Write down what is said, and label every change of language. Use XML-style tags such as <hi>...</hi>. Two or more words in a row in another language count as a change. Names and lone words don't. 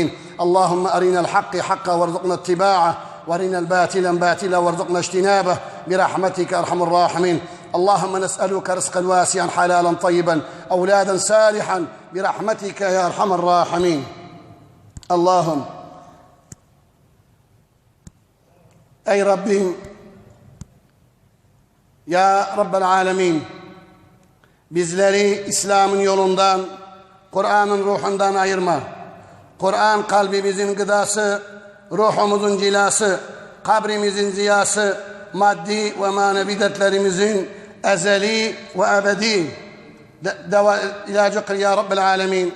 <ar>اللهم أرنا الحق حقا وارزقنا اتباعه وارنا الباطل باطلا وارزقنا اجتنابه برحمتك أرحم الراحمين اللهم نسألك رزقا واسعا حلالا طيبا أولادا صالحا برحمتك يا أرحم الراحمين اللهم</ar> <tr>Ey Rabbim,</tr> <ar>يا رب العالمين,</ar> <tr>bizleri İslam'ın yolundan, Kur'an'ın ruhundan ayırma. Kur'an kalbimizin gıdası, ruhumuzun cilası, kabrimizin ziyası, maddi ve manevi dertlerimizin ezeli ve ebedi ilacı kıl</tr> <ar>يا رب العالمين.</ar>